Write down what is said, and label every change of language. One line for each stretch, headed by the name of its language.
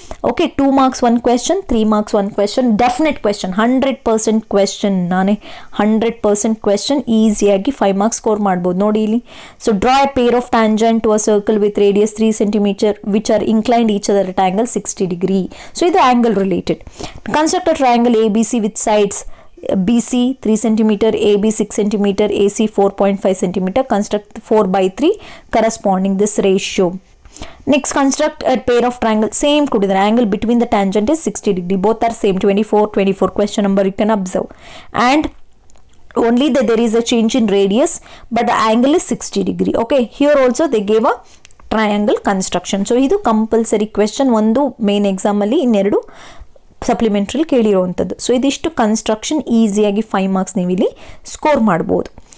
Kannada: Okay, 2 marks 1 question, 3 marks 1 question, definite question, 100% question. ನಾನೇ 100% question ಈಸಿಯಾಗಿ 5 marks score ಮಾಡ್ಬೋದು. ನೋಡಿ ಇಲ್ಲಿ,
English: So draw a pair of tangent to a circle with radius 3 cm which are inclined each other at angle 60 degree.
Kannada: So ಇದು angle related.
English: Construct a triangle ABC with sides BC 3 cm, AB 6 cm, AC 4.5 cm. Construct 4/3 corresponding this ratio. Next, construct a pair of triangle. Same the angle between the tangent is 60 degree. Both are same, 24. Question number you can observe. And only that there is a change in radius, but the angle is 60 degree. Okay, here also they gave a triangle construction.
Kannada: So ಇದು compulsory question, ಒಂದು main ಎಕ್ಸಾಮಲ್ಲಿ, ಇನ್ನೆರಡು ಸಪ್ಲಿಮೆಂಟ್ರಿಲಿ ಕೇಳಿರುವಂಥದ್ದು. So ಇದಿಷ್ಟು construction ಈಸಿಯಾಗಿ 5 marks ನೀವು ಇಲ್ಲಿ score ಮಾಡ್ಬೋದು.